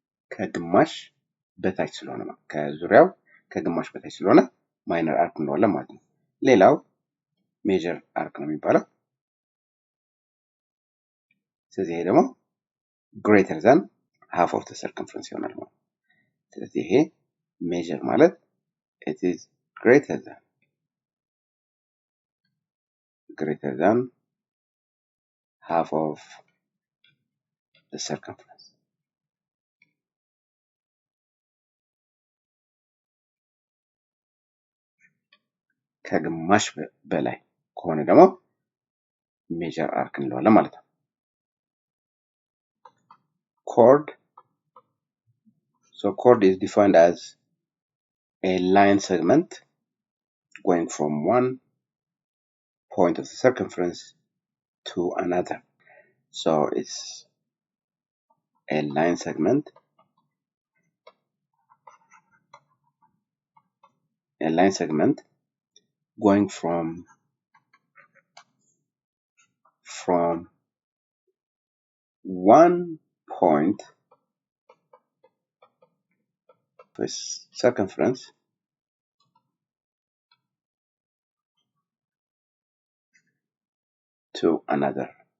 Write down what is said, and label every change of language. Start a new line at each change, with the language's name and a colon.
Amharic: ከግማሽ በታች ስለሆነ ነው። ከዙሪያው ከግማሽ በታች ስለሆነ ማይነር አርክ እንለዋለን ማለት ነው። ሌላው ሜጀር አርክ ነው የሚባለው። ስለዚህ ይሄ ደግሞ
English: greater than half of the circumference
Amharic: ይሆናል ማለት ነው። ስለዚህ ይሄ ሜጀር ማለት
English: it is greater than half of the circumference.
Amharic: ከግማሽ በላይ ከሆነ ደግሞ major arc እንለዋለን ማለት ነው። Chord.
English: So chord is defined as a line segment going from one point of the circumference to another. So it's a line segment, going from one point of a circumference to another.